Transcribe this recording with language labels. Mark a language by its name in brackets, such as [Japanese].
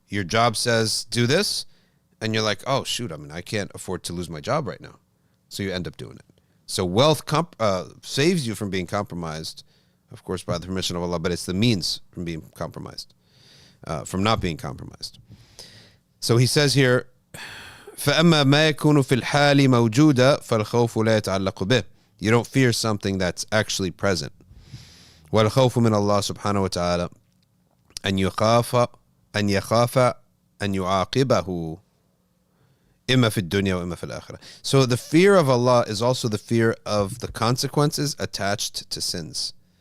[English] Your job says do this, and you're like, oh shoot, I can't afford to lose my job right now. So you end up doing it. So wealth saves you from being compromised, of course, by the permission of Allah, but it's the means from being compromised, from not being compromised. So he says here, [Arabic] فَأَمَّا مَا يَكُونُ فِي الْحَالِ مَوْجُودًا فَالْخَوْفُ لَا يَتَعَلَّقُ بِهِ. [English] You don't fear something that's actually present. [Arabic] وَالْخَوْفُ مِنَ اللَّهِ سُبْحَانَهُ وَتَعَالَى أَنْ يَخَافَ أَنْ يُعَاقِبَهُ إِمَّا فِي الدُّنْيَا وَإِمَّا فِي الْآخِرَةِ. [English] So the fear of Allah is also the fear of the consequences attached to sins.